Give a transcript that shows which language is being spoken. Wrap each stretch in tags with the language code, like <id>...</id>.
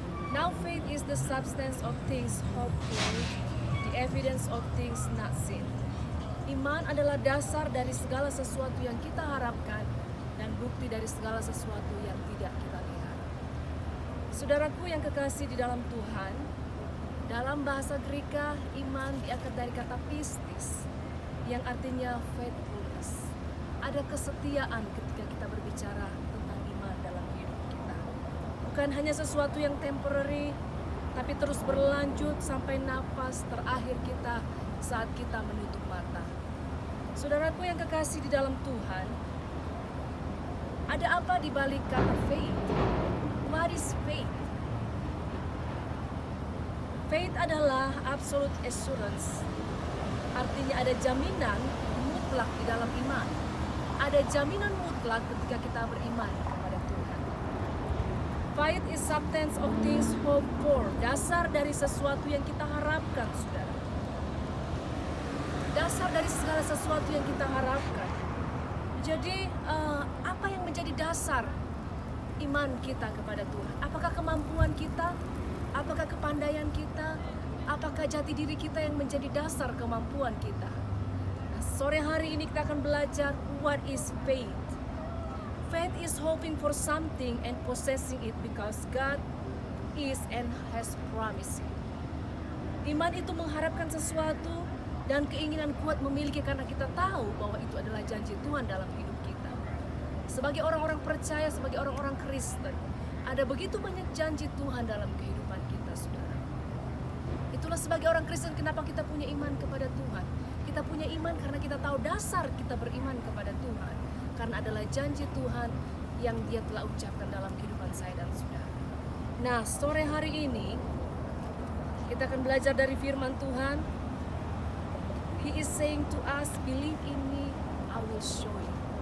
<en>Now faith is the substance of things hoped for, the evidence of things not seen.</en> <id>Iman adalah dasar dari segala sesuatu yang kita harapkan dan bukti dari segala sesuatu yang tidak kita lihat. Saudaraku yang kekasih di dalam Tuhan, dalam bahasa Greka, iman diangkat dari kata pistis, yang artinya faithfulness. Ada kesetiaan ketika kita berbicara tentang iman dalam hidup kita. Bukan hanya sesuatu yang temporary, tapi terus berlanjut sampai nafas terakhir kita saat kita menutup mata. Saudaraku yang kekasih di dalam Tuhan, ada apa di balik kata faith?</id> <en>What is faith? Faith adalah absolute assurance.</en> <id>Artinya ada jaminan mutlak di dalam iman. Ada jaminan mutlak ketika kita beriman kepada Tuhan.</id> <en>Faith is substance of things hoped for.</en> <id>Dasar dari sesuatu yang kita harapkan, saudara. Dasar dari segala sesuatu yang kita harapkan. Jadi apa yang menjadi dasar iman kita kepada Tuhan? Apakah kemampuan kita? Apakah kepandaian kita? Apakah jati diri kita yang menjadi dasar kemampuan kita? Nah, sore hari ini kita akan belajar</id> <en>what is faith. Faith is hoping for something and possessing it because God is and has promised it.</en> <id>Iman itu mengharapkan sesuatu dan keinginan kuat memiliki karena kita tahu bahwa itu adalah janji Tuhan dalam hidup kita. Sebagai orang-orang percaya, sebagai orang-orang Kristen, ada begitu banyak janji Tuhan dalam kehidupan kita, saudara. Itulah sebagai orang Kristen kenapa kita punya iman kepada Tuhan. Kita punya iman karena kita tahu dasar kita beriman kepada Tuhan. Karena adalah janji Tuhan yang Dia telah ucapkan dalam kehidupan saya dan saudara. Nah, sore hari ini kita akan belajar dari firman Tuhan.</id> <en>He is saying to us, believe in me, I will show you.</en>